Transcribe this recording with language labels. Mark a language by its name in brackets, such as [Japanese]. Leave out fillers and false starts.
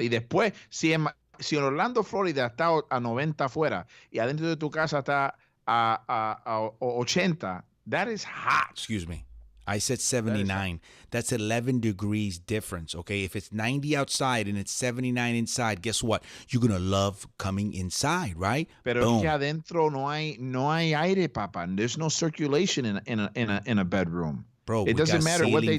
[Spanish] Y después, si en Orlando, Florida, está a 90 afuera y adentro de tu casa está a 80, [English] that is hot. Excuse me. I said 79. That's 11 degrees difference, okay? If it's 90 outside and it's 79 inside, guess what? You're going to love coming inside, right? [Spanish] Pero Boom. es que adentro no hay aire, papa. [English] There's no circulation in a bedroom. Bro, it doesn't matter what they